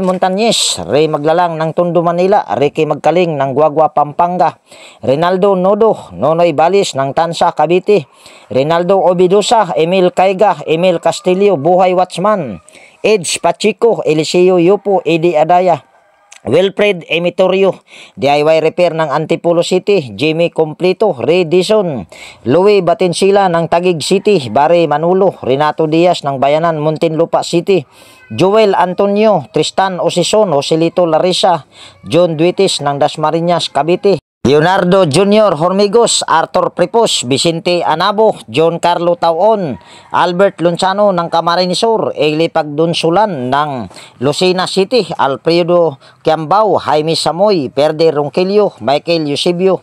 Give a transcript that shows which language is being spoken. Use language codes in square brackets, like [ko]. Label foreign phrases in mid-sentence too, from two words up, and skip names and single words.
[tl] Montañez, Ray Maglalang ng Tondo, Manila, Ricky Magkaling ng Guagua, Pampanga, Rinaldo Nodo, Nonoy Balis ng Tansa, Cavite, Rinaldo Obidosa, Emil Caiga, Emil Castillo, Buhay Watchman, Edge Pachico, Eliseo Yupo, Eddie Adaya, Wilfred Emitorio, DIY Repair ng Antipolo City, Jimmy Completo, Ray Dison, Louie Batinsila ng Taguig City, Barry Manulo, Renato Diaz ng Bayanan, Muntinlupa City, Joel Antonio, Tristan Osison, Joselito Larissa, John Duitis ng Dasmariñas, Cavite, Leonardo Jr. Hormigos, Arthur Pripos, Vicente Anabo, John Carlo Taon, Albert Lunsano ng Camarines Sur, Eli Pagdunsulan ng Lucena City, Alfredo Kiambao, Jaime Samoy, Perde Ronquillo, Michael Eusebio,